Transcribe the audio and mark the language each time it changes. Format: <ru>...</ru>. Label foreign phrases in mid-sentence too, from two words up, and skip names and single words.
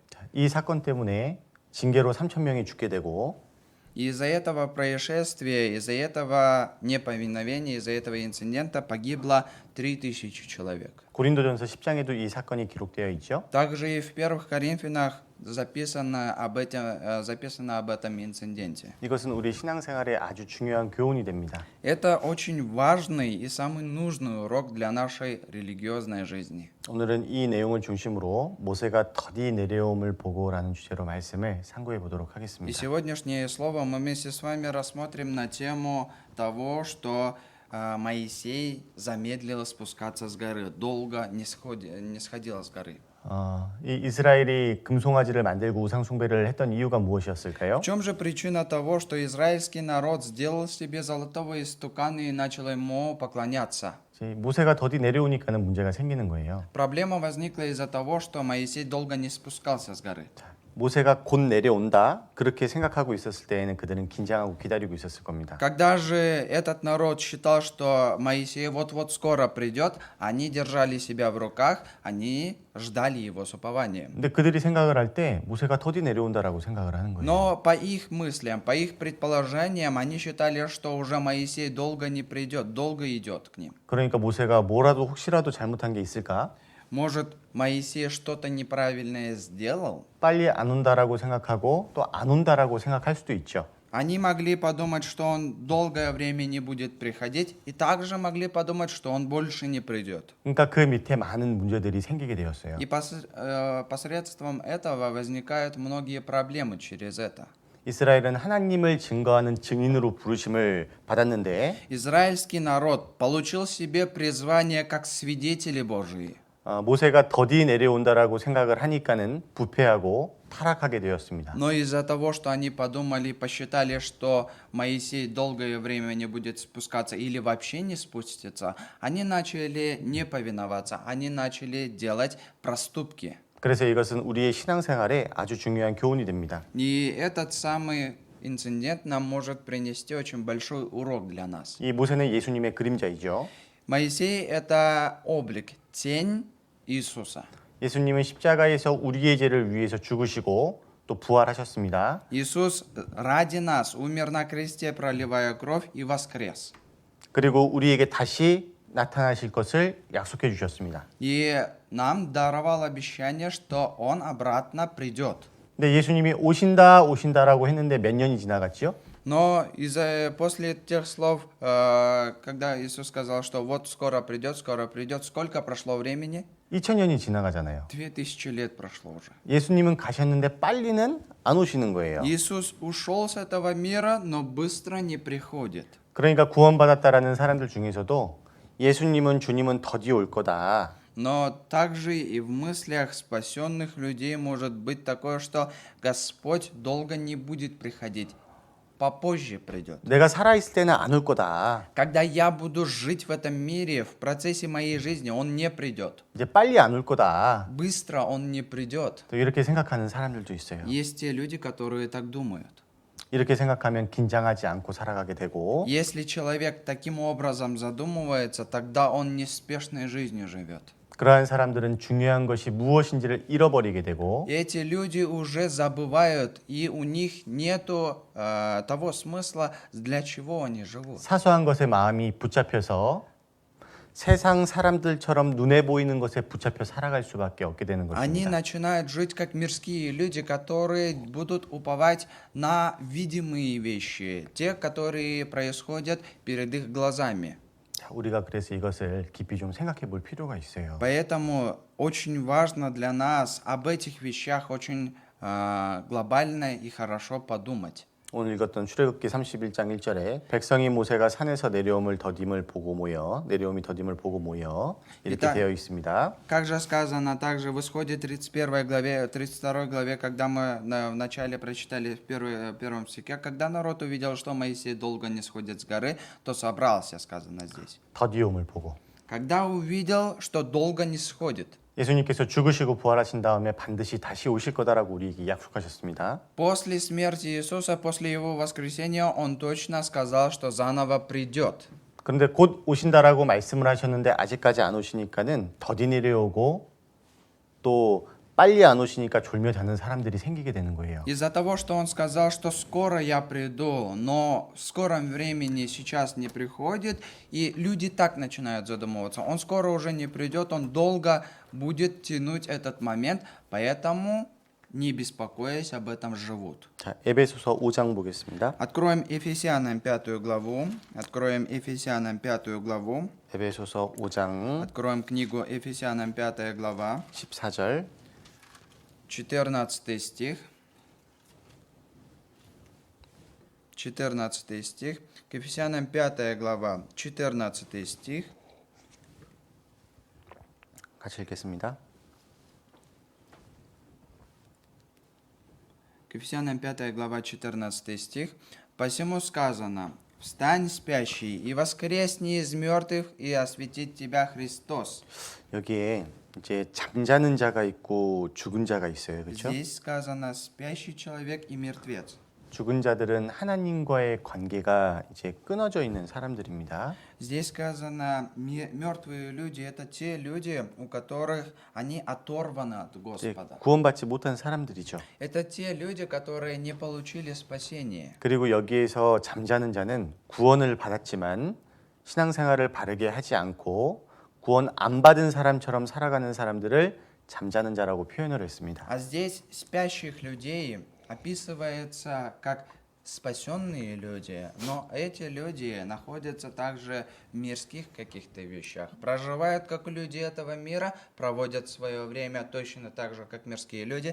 <ko>이 사건 때문에 징계로 3천 명이 죽게 되고</ko> <ru>И из-за этого происшествия, из-за этого неповиновения, из-за этого инцидента погибло 3000 человек.</ru> <ko>고린도전서 10장에도 이 사건이 기록되어 있죠.</ko> <ru>Также и в первых Коринфянах записано об этом инциденте.</ru> <ko>이것은 우리 신앙생활에 아주 중요한 교훈이 됩니다.</ko> <ru>Это очень важный и самый нужный урок для нашей религиозной жизни.</ru> <ko>오늘은 이 내용을 중심으로 모세가 더디 내려옴을 보고라는 주제로 말씀을 상고해 보도록</ko> <ru>И</ru> <ko>하겠습니다.</ko> <ru>сегодняшнее слово мы вместе с вами рассмотрим на тему того, что Моисей замедлил спускаться с горы, долго не сходил с горы.</ru> <ko>이 이스라엘이 금송아지를 만들고 우상 숭배를 했던 이유가 무엇이었을까요?</ko> <ru>В чем же причина того, что израильский народ сделал себе золотого истукана и начал ему поклоняться?</ru> <ko>모세가 더디 내려오니까는 문제가 생기는 거예요.</ko> <ru>Проблема возникла из-за того, что Моисей долго не спускался с горы.</ru> <ko>모세가 곧 내려온다 그렇게 생각하고 있었을 때에는 그들은 긴장하고 기다리고 있었을 겁니다.</ko> <ru>Когда же этот народ считал, что Моисей вот-вот скоро придет, они держали себя в руках, они ждали его с упованием.</ru> <ko>근데 그들이 생각을 할 때 모세가 더디 내려온다라고 생각을 하는 거예요.</ko> <ru>Но по их мыслям, по их предположениям, они считали, что уже Моисей долго не придет, долго идет к ним.</ru> <ko>그러니까 모세가 뭐라도 혹시라도 잘못한 게 있을까?</ko> <ru>Может, Моисей что-то неправильное сделал?</ru> <ko>빨리 안 온다라고 생각하고 또 안 온다라고 생각할 수도 있죠.</ko> <ru>Они могли подумать, что он долгое время не будет приходить, и также могли подумать, что он больше не придет.</ru> <ko>그러니까 그 밑에 많은 문제들이 생기게 되었어요.</ko> <ru>И посредством этого возникают многие проблемы через это.</ru> <ko>이스라엘은 하나님을 증거하는 증인으로 부르심을 받았는데</ko> <ru>Израильский народ получил себе призвание как свидетели Божии.</ru> <ko>모세가 더디 내려온다라고 생각을 하니까는 부패하고 타락하게 되었습니다.</ko> <ru>Но из-за того, что они подумали, посчитали, что Моисей долгое время не будет спускаться или вообще не спустится, они начали не повиноваться, они начали делать проступки.</ru> <ko>그래서 이것은 우리의 신앙생활에 아주 중요한 교훈이 됩니다.</ko> <ru>И этот самый инцидент нам может принести очень большой урок для нас.</ru> <ko>이 모세는 예수님의 그림자이죠.</ko> <ru>Моисей – это облик, тень Иисуса.</ru> <ko>예수님은 십자가에서 우리의 죄를 위해서 죽으시고 또 부활하셨습니다.</ko> <ru>Иисус ради нас умер на кресте, проливая кровь, и воскрес.</ru> <ko>그리고 우리에게 다시 나타나실 것을 약속해 주셨습니다.</ko> <ru>И нам даровал обещание, что Он обратно придет.</ru> <ko>근데 예수님이 오신다라고 했는데 몇 년이 지나갔지요?</ko> <ru>Но после тех слов, когда Иисус сказал, что вот скоро придет, сколько прошло времени?</ru> <ko>2000년이 지나가잖아요.</ko> <ru>2000 лет прошло уже.</ru> <ko>예수님은 가셨는데 빨리는 안 오시는 거예요.</ko> <ru>Иисус ушел с этого мира, но быстро не приходит.</ru> <ko>그러니까 구원받았다라는 사람들 중에서도 예수님은 주님은 더디 올 거다.</ko> <ru>Но также и в мыслях спасенных людей может быть такое, что Господь долго не будет приходить, попозже придет.</ru> <ko>내가 살아있을 때는 안 올 거다.</ko> <ru>Когда я буду жить в этом мире, в процессе моей жизни, Он не придет.</ru> <ko>이제 빨리 안 올 거다.</ko> <ru>Быстро Он не придет.</ru> <ko>또 이렇게 생각하는 사람들도 있어요.</ko> <ru>Есть те люди, которые так думают.</ru> <ko>이렇게 생각하면 긴장하지 않고 살아가게 되고</ko> <ru>Если человек таким образом задумывается, тогда он неспешной жизнью живет.</ru> <ko>그러한 사람들은 중요한 것이 무엇인지를 잃어버리게 되고</ko> <ru>Эти люди уже забывают, и у них нету того смысла, для чего они живут.</ru> <ko>사소한 것에 마음이 붙잡혀서 세상 사람들처럼 눈에 보이는 것에 붙잡혀 살아갈 수밖에 없게 되는</ko> <ru>Они</ru> <ko>것입니다.</ko> <ru>начинают жить как мирские люди, которые будут уповать на видимые вещи, те, которые происходят перед их глазами.</ru> <ko>자, 우리가 그래서 이것을 깊이 좀 생각해 볼 필요가 있어요.</ko> <ru>Поэтому очень важно для нас об этих вещах очень глобально и хорошо подумать.</ru> <ko>오늘 읽었던 출애굽기 31장 1절에 백성이 모세가 산에서 내려옴이 더딤을 보고 모여 이렇게 일단- 되어 있습니다.</ko> <ru>Как же сказано также в Исходе 31 главе, 32 главе, когда мы в начале прочитали в первом стихе, когда народ увидел, что Моисей долго не сходит с горы, то собрался, сказано здесь.</ru> <ko>더디움을 보고</ko> <ru>Когда увидел, что долго не сходит.</ru> <ko>예수님께서 죽으시고 부활하신 다음에 반드시 다시 오실 거다라고 우리에게 약속하셨습니다.</ko> <ru>После смерти Иисуса, после Его воскресения, Он точно сказал, что заново придет.</ru> <ko>그런데 곧 오신다라고 말씀을 하셨는데 아직까지 안 오시니까는 더디 내려오고 또 빨리 안 오시니까 졸며 자는 사람들이 생기게 되는 거예요.</ko> <ru>Из-за того, что Он сказал, что скоро я приду, но в скором времени сейчас не приходит, и люди так начинают задумываться. Он скоро уже не придет, Он долго будет тянуть этот момент, поэтому, не беспокоясь, об этом живут.</ru> <ko>자, 에베소서 5장 보겠습니다.</ko> <ru>Откроем Ефесянам 5 главу. Откроем Ефесянам 5 главу.</ru> <ko>에베소서 5장</ko> <ru>Откроем книгу Ефесянам 5 глава.</ru> <ko>14절</ko> <ru>14 стих. 14 стих. К Ефесянам 5 глава, 14 стих.</ru> <ko>같이 읽겠습니다.</ko> <ru>К Ефесянам 5 глава, 14 стих. «Посему сказано, встань, спящий, и воскресни из мертвых, и осветит тебя Христос».</ru> <ko>여기에 이제 잠자는 자가 있고 죽은 자가 있어요. 그렇죠?</ko> <ru>Здесь сказано «спящий человек и мертвец».</ru> <ko>죽은 자들은 하나님과의 관계가 이제 끊어져 있는 사람들입니다.</ko> <ru>Здесь сказано «мертвые люди» — это те люди, у которых они оторваны от</ru> <ko>이제</ko> <ru>Господа.</ru> <ko>구원받지 못한 사람들이죠.</ko> <ru>Это те люди, которые не получили спасение.</ru> <ko>그리고 여기에서 잠자는 자는 구원을 받았지만 신앙생활을 바르게 하지 않고 구원 안 받은 사람처럼 살아가는 사람들을 잠자는 자라고 표현을 했습니다.</ko> <ru>А здесь спящих людей описывается как спасенные люди, но эти люди находятся также в мирских каких-то вещах, проживают как люди этого мира, проводят свое время точно так же, как мирские люди.</ru>